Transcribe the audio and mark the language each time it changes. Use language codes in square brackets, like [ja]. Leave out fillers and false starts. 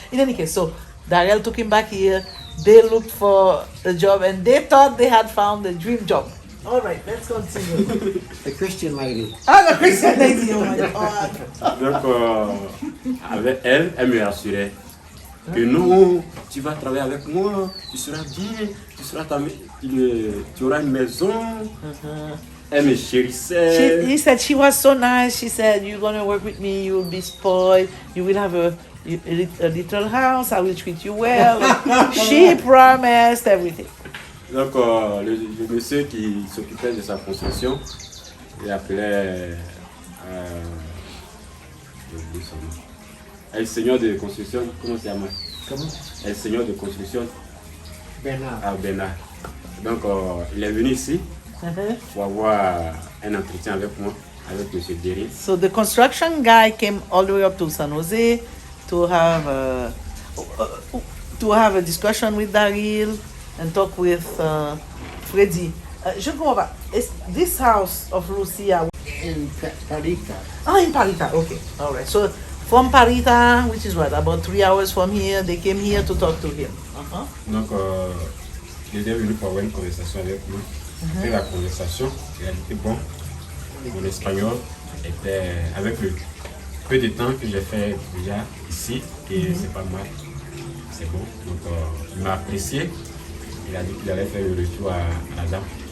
[en] In any case, so Darrell took him back here, they looked for a job, and they thought they had found the dream job. All right, let's continue. The Christian lady. Ah, the Christian lady, oh my God. [fr] donc avec elle, elle me rassurait que non, tu vas travailler avec moi, tu seras bien, tu auras une maison. Elle me chérissait. [en] He said she was so nice. She said, "You're gonna work with me. You will be spoiled. You will have a little house. I will treat you well." She promised everything. [fr] Donc le monsieur qui s'occupait de sa construction, il appelait j'ai oublié son nom. El seigneur de construction, comment ça s'appelle? Comment? El seigneur de construction Bernard. à Bénin. Donc il est venu ici pour avoir un entretien avec moi, avec M. Derry. [en] So the construction guy came all the way up to San Jose to have a discussion with Darrell and talk with Freddy. [fr] Je ne comprends pas. [en] This house of Lucia, In Parita. Oh, in Parita. Okay. All right. So from Parita, which is what, about 3 hours from here, they came here to talk to him. Uh-huh. [fr] Donc, il est venu pour avoir une conversation avec nous. Après la conversation, il a dit que bon, mon espagnol était, avec le peu de temps que j'ai fait déjà ici, et c'est pas mal, c'est bon. Donc, il m'a apprécié. Il a dit qu'il allait faire le retour à la dame.